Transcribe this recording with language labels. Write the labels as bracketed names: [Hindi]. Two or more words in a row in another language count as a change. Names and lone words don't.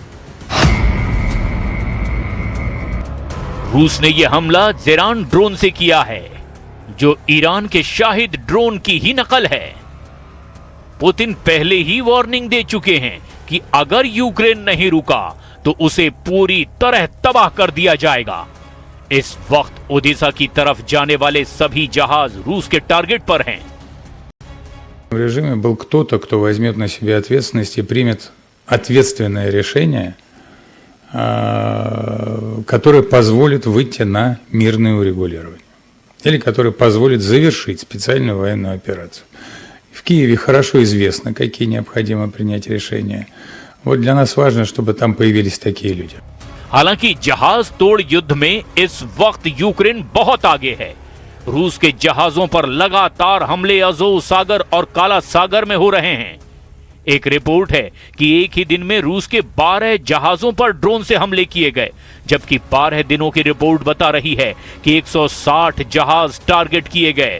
[Hindi] रूस ने यह हमला जेरान ड्रोन से किया है, जो ईरान के शाहिद ड्रोन की ही नकल है। पुतिन पहले ही वार्निंग दे चुके हैं कि अगर यूक्रेन नहीं रुका तो उसे पूरी तरह तबाह कर दिया जाएगा। इस वक्त ओदेसा की तरफ जाने वाले सभी जहाज रूस के टारगेट पर हैं। [Russian] В режиме был кто-то, кто возьмет на себя ответственность и примет ответственное решение, которое позволит выйти на мирное урегулирование или которое позволит завершить специальную военную операцию. В Киеве хорошо известно, какие необходимо принять решения. Вот для нас важно, чтобы там появились такие люди. [Hindi] हालांकि जहाज तोड़ युद्ध में इस वक्त यूक्रेन बहुत आगे है। रूस के जहाजों पर लगातार हमले अज़ोव सागर और काला सागर में हो रहे हैं। एक रिपोर्ट है कि एक ही दिन में रूस के 12 जहाजों पर ड्रोन से हमले किए गए, जबकि 12 दिनों की रिपोर्ट बता रही है कि 160 जहाज टारगेट किए गए।